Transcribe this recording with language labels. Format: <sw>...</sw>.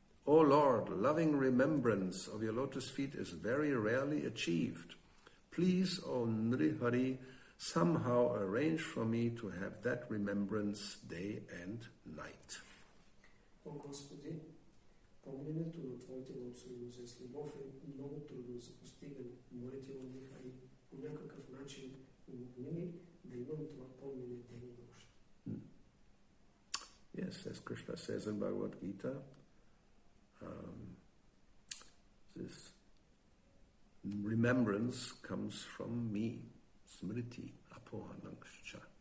<en>O Lord, loving remembrance of your lotus feet is very rarely achieved. Please, O Nrihari, somehow arrange for me to have that remembrance day and night.</en> <bg>О Господи, помненето на Твоите лотосови с любов е много трудно за постигане. Моля Ти, О Нрихари, по някакъв начин помогни ми да имам това помнене ден и нощ.</bg> <en>Yes, as Krishna says in Bhagavad Gita, this remembrance comes from me,</en> <sa>smriti apohanangscha.</sa>